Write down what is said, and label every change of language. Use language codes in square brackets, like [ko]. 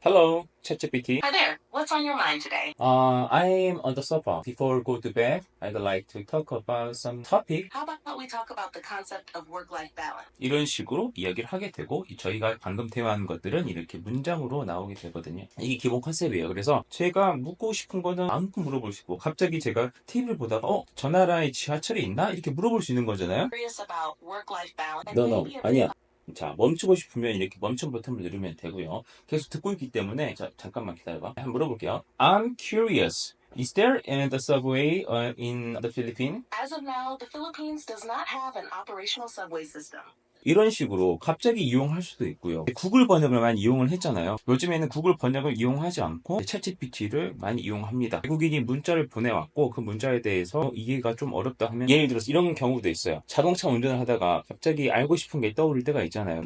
[en] Hello, ChatGPT. Hi there. What's on your mind today? I'm on the sofa. Before go to bed, I'd like to talk about some topic. How about we talk about the concept of work-life balance? [ko] 이런 식으로 이야기를 하게 되고, 저희가 방금 대화한 것들은 이렇게 문장으로 나오게 되거든요. 이게 기본 컨셉이에요. 그래서 제가 묻고 싶은 거는 아무튼 물어볼 수 있고, 갑자기 제가 TV를 보다가 저 나라에 지하철이 있나? 이렇게 물어볼 수 있는 거잖아요. [en] Curious about work-life balance? No, [ko] 아니야. 자, 멈추고 싶으면 이렇게 멈춤 버튼을 누르면 되고요. 계속 듣고 있기 때문에 잠깐만 기다려봐. 한번 물어볼게요. [en] I'm curious. Is there in the subway in the Philippines? As of now, the Philippines does not have an operational subway system. [ko] 이런 식으로 갑자기 이용할 수도 있고요. 구글 번역을 많이 이용을 했잖아요. 요즘에는 구글 번역을 이용하지 않고 챗GPT를 많이 이용합니다. 외국인이 문자를 보내왔고 그 문자에 대해서 이해가 좀 어렵다 하면, 예를 들어서 이런 경우도 있어요. 자동차 운전을 하다가 갑자기 알고 싶은 게 떠오를 때가 있잖아요.